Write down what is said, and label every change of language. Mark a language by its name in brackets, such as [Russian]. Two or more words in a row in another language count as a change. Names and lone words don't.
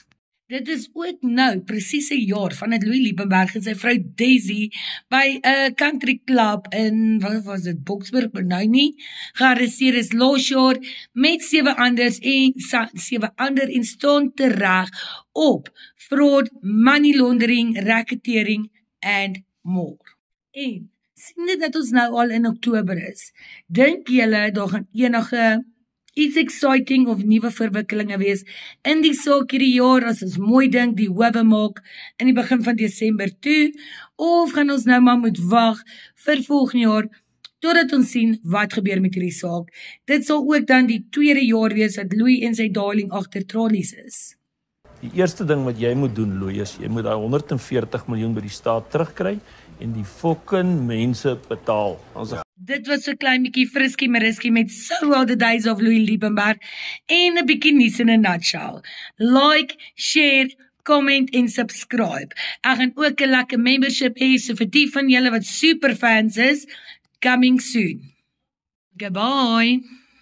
[Afrikaans] Dit is ook nou presies 'n jaar vandat Louis Liebenberg en sy vrou Daisy by 'n [English] country club [Afrikaans] in, wat was dit, Boksburg, Benoni, gearresteer is laas jaar met 7 ander en staan tereg op [English] fraud, money laundering, racketeering and more. [Afrikaans] En sien dit dat ons nou al in Oktober is, dink julle daar gaan enige iets exciting of nuwe verwikkelinge wees in die saak hierdie jaar, as ons mooi dink, die howe maak in die begin van Desember toe, of gaan ons nou maar moet wag vir volgende jaar, totdat ons sien wat gebeur met hierdie saak. Dit sal ook dan die 2de jaar wees dat Louis en sy darling agter tralies is. Die eerste ding wat jy moet doen, Louis, is jy moet daai 140 miljoen by die staat terugkry en die fucking mense betaal. Dit was so klein bietjie Frisky Mariski met So Are the Days of Louis Liebenberg en 'n bietjie nuus in 'n nutshell. Like, share, comment en subscribe. Ek gaan ook 'n lekker membership hê, so vir die van julle wat super fans is, [English] coming soon. [Afrikaans] Goodbye.